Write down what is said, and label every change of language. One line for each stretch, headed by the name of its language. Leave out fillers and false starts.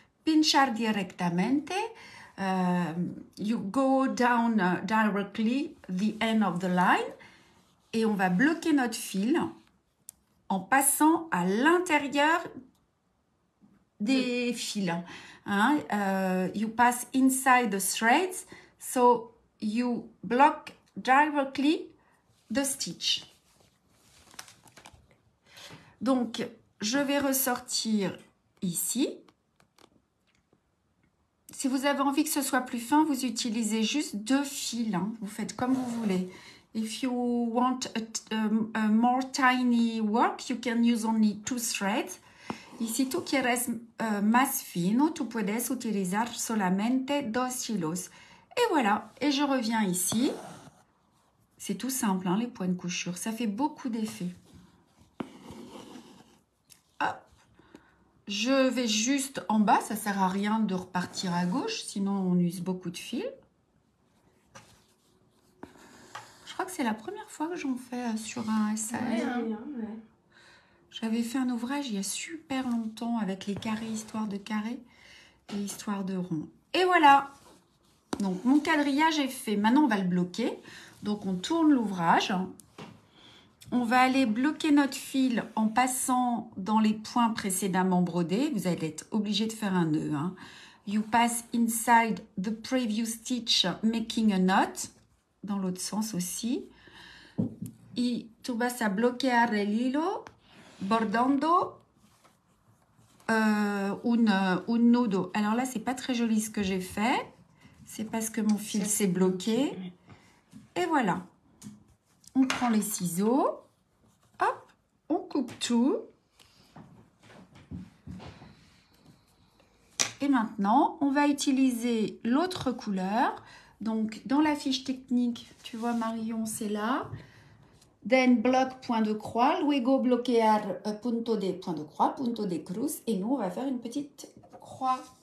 Spanish: Pinchar directamente.
English: You go down directly the end of the line.
French: Et on va bloquer notre fil en passant à l'intérieur des fils. Hein?
English: You pass inside the threads. So you block directly the stitch.
French: Donc, je vais ressortir ici. Si vous avez envie que ce soit plus fin, vous utilisez juste 2 fils. Hein. Vous faites comme vous voulez.
English: If you want a more tiny work, you can use only 2 threads.
Spanish: Y si tú quieres más fino, tú puedes utilizar solamente 2 hilos.
French: Et voilà, et je reviens ici. C'est tout simple, hein, les points de couture. Ça fait beaucoup d'effets. Hop. Je vais juste en bas. Ça ne sert à rien de repartir à gauche, sinon on use beaucoup de fils. Je crois que c'est la première fois que j'en fais sur un SAS. Ouais. J'avais fait un ouvrage il y a super longtemps avec les carrés, histoire de carré et histoire de rond. Et voilà. Donc, mon quadrillage est fait. Maintenant, on va le bloquer. Donc, on tourne l'ouvrage. On va aller bloquer notre fil en passant dans les points précédemment brodés. Vous allez être obligé de faire un nœud. Hein.
English: You pass inside the previous stitch, making a knot.
French: Dans l'autre sens aussi.
Spanish: Y tú vas a bloquear el hilo bordando un nudo.
French: Alors là, c'est pas très joli ce que j'ai fait. C'est parce que mon fil s'est bloqué. Et voilà. On prend les ciseaux. Hop, on coupe tout. Et maintenant, on va utiliser l'autre couleur. Donc, dans la fiche technique, tu vois Marion, c'est là.
English: Then bloc, point de croix.
Spanish: Luego bloquear punto de point de croix, punto de cruz.
French: Et nous, on va faire une petite croix.